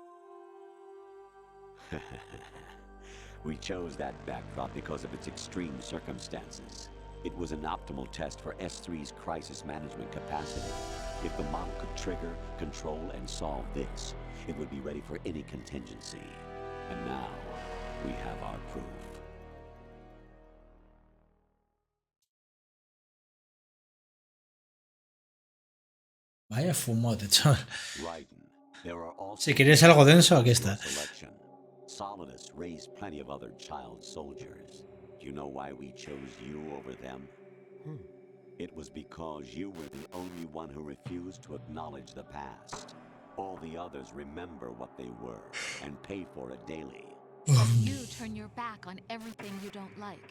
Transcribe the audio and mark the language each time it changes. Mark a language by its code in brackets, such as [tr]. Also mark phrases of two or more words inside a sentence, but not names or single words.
[en] We chose that backdrop because of its extreme circumstances. It was an optimal test for S3's crisis management capacity. If the model could trigger, control, and solve this, it would be ready for any contingency. And now, we have our proof. [es] Vaya fumote, chaval. [en] Raiden, there are also [es] Si queréis algo denso, aquí está. [en] Solidus raised plenty of other child soldiers. Do you know why we chose you over them? It was because you were the only one who refused to acknowledge the past. All the others remember what they were and pay for it daily. You turn your back on everything you don't like.